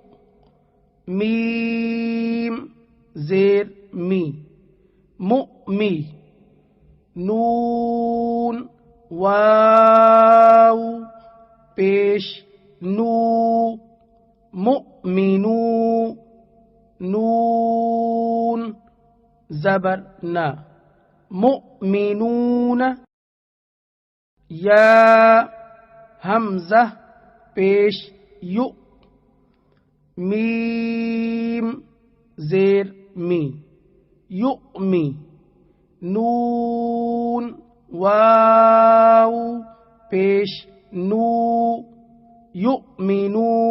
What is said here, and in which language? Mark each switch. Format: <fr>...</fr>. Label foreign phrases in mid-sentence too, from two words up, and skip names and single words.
<ur>میم زیر می مؤمی نون واو پیش نو مؤمنو نون زبر نا مؤمنون یا حمزہ پیش یو میم زیر می یؤمی نون واو پیش نو یؤمنو</ur>